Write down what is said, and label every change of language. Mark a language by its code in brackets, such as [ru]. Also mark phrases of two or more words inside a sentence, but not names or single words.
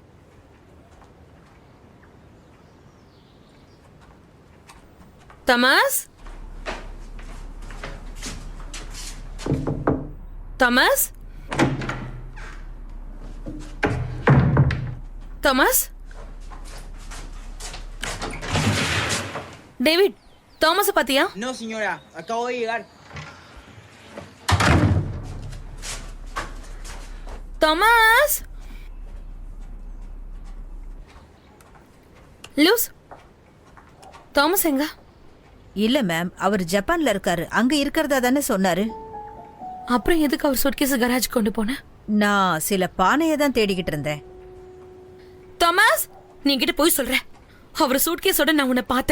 [ta] Thomas? Thomas? Thomas? David, Thomas பாத்தியா? [es] No, señora. Acabo de llegar. [ta] Thomas? லூஸ் தாமஸ் எங்க? இல்ல மேம், அவர் ஜப்பான்ல இருக்காரு. அங்க இருக்கிறதா தானே சொன்னாரு. அப்புறம் எதுக்கு அவர் சூட்கேஸ் கராஜ் கொண்டு போன? நான் சில பானையை தான் தேடிக்கிட்டு இருந்தேன். தாமஸ், நீ கிட்ட போய் சொல்ற. அவர் சூட்கேஸோட நான் உன்னை பார்த்தேன்.